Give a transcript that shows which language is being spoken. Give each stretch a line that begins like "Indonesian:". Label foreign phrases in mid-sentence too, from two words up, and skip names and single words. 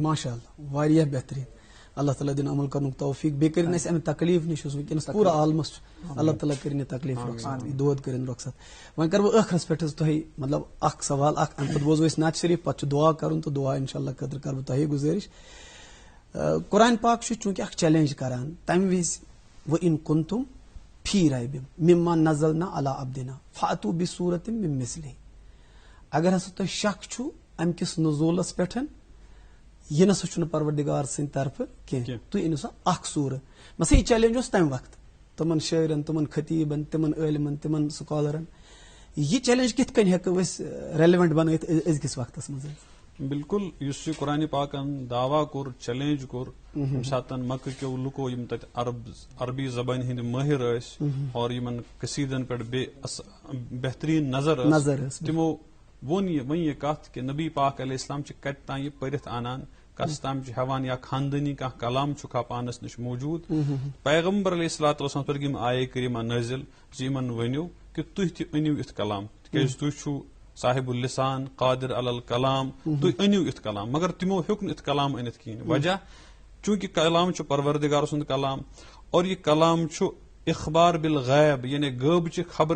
Kashmiri: ماشاء اللہ واریاہ بہترین اللہ تعالیٰ دِن عمل کرنُک توفیق بیٚیہِ کٔرِنۍ اَسہِ امہِ تکلیف نِش یُس وٕنکیٚنس پوٗرٕ عالمس چھُ اللہ تعالیٰ کٔرِنۍ یہِ تکلیف رۄخصت دود کٔرِنۍ رۄخصت وۄنۍ کرٕ بہٕ ٲخرس پٮ۪ٹھ حظ تۄہہِ مطلب اکھ سوال اکھ امہِ پتہٕ بوزو أسۍ نعت شریٖف پتہٕ چھُ دعا کرُن تہٕ دعا انشاء اللہ خٲطرٕ کرٕ بہٕ تۄہے گُزٲرِش قرآن پاک چھُ چوٗنٛکہِ اکھ چیلینج کران تمہِ وِزِ
Arabic: وَإِن كُنتُم فی رَیبٍ مِمَّا نَزَلْنَا عَلَىٰ عَبْدِنَا فَأْتُوا بِسُورَةٍ مِن مِثْلِهِ
Kashmiri: اگر ہسا تۄہہِ شک چھُ امہِ کِس نزوٗلس پٮ۪ٹھ یہِ نسا چھُنہٕ پروردگار سٕنٛدِ طرفہٕ کینٛہہ تُہۍ أنِو سا اکھ سوٗرٕ مثلاً یہِ چیلینج اوس تمہِ وقتہٕ تِمن شٲعرن تِمن خطیٖبن تِمن عٲلمن تِمن سکالرن یہِ چیلینج کِتھ کٔنۍ ہٮ۪کو أسۍ ریلیونٹ بنٲوِتھ أزکِس وقتس منٛز بالکل یُس یہِ قرآنِ پاکن دعوا کوٚر چیلینج کوٚر ییٚمہِ ساتہٕ مکہٕ کیو لُکو یِم تتہِ عربی زبانہِ ہٕنٛدۍ مٲہِر ٲسۍ اور یِمن قصیٖدن پٮ۪ٹھ بیٚیہِ بہتریٖن نظر ٲس تِمو ووٚن یہِ کتھ کہِ نبی پاک
Arabic: علیہ السلام
Kashmiri: چھِ کتہِ تام یہِ پٔرِتھ انان کس تام ہیوان یا خاندانی کھانا کلام چھکا پانس نش موجود پیغمبر
Arabic: علیہ الصلوۃ والسلام
Kashmiri: پر یم آیے کریمہ نازل یمن ونیو کہ تُہۍ تہِ أنِو یُتھ کلام تِکیازِ تُہۍ چھُو
Arabic: صاحب اللسان قادر علی الکلام
Kashmiri: تُہۍ أنِو یُتھ کلام مگر تمو ہیوٚک نہٕ یُتھ کلام أنِتھ کِہیٖنۍ وجہ چونکہ کلام چھُ پروردگار سُنٛد کلام اور یہ کلام چھُ
Arabic: اخبار بالغیب
Kashmiri: یعنی غٲبچہِ خبر